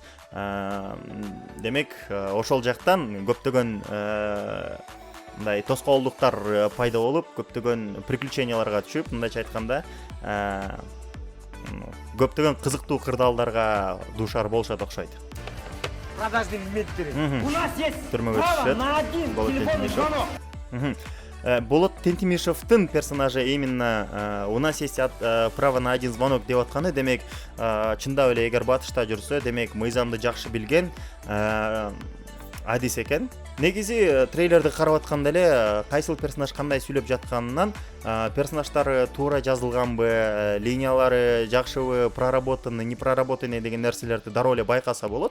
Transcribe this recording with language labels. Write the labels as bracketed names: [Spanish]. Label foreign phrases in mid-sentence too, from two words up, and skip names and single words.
[Kyrgyz] Демек ошол жактан көптөгөн мындай тоскоолдуктар пайда болуп, көптөгөн приключенияларга түшүп, мындайча айтканда көптөгөн кызыктуу кырдаалдарга дуушар болушат окшойт. [Russian] Подожди, Дмитрий. У нас есть [Kyrgyz] Түрмөгө [Russian] право [Kyrgyz] түшөт. [Russian] на один [Kyrgyz] Болот [Russian] телефонный [Kyrgyz] Тентимишев. [Russian] звонок. [Kyrgyz] Болот Тентимишевдин персонажы [Russian] именно у нас есть право на один звонок [Kyrgyz] деп атканы, демек чындап эле эгер батышта жүрсө, демек мыйзамды жакшы билген адис экен. Негизи трейлерди карап атканда эле кайсыл персонаж кандай сүйлөп жатканынан, персонаждары туура жазылганбы, линиялары жакшыбы, [Russian] проработаны, не проработаны [Kyrgyz] деген нерселерди дароо эле байкаса болот.